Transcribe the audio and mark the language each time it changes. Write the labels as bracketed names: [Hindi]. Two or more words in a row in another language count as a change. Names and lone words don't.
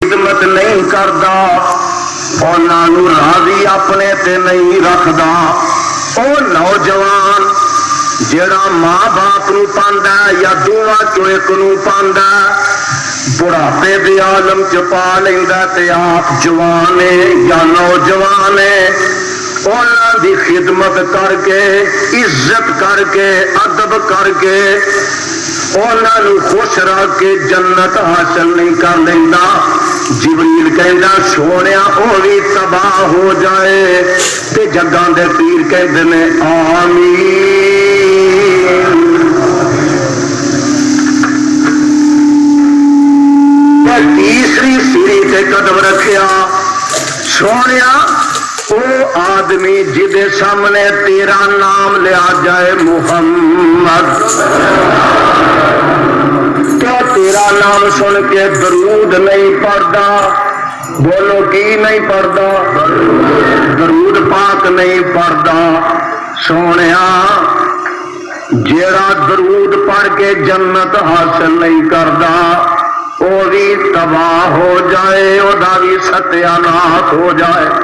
[Punjabi] خدمت نہیں کردا انہاں نوں راضی اپنے تے نہیں رکھدا او نوجوان جڑا ماں باپ نوں پاندا یا دوواں چوں ایک نوں پاندا بڑھاپے دے عالم چ پا لیندا تے آپ جوان یا نوجوان انہاں دی خدمت کر کے عزت کر کے ادب کر کے انہاں نوں خوش رکھ کے جنت حاصل نہیں کر لیندا جبریل کہندا سونیا او بھی تباہ ہو جائے تے جگاں دے پیر کہندے نے آمین تیسری سیڑھی تے قدم رکھیا سونیا او آدمی جدے سامنے تیرا نام لیا جائے محمد [Urdu] کیا تیرا نام سن کے درود نہیں پڑھتا بولو کی نہیں پڑھتا درود پاک نہیں پڑھتا سونیا جیڑا درود پڑھ کے جنت حاصل نہیں کرتا وہ بھی تباہ ہو جائے وہ بھی ستیا ناش ہو جائے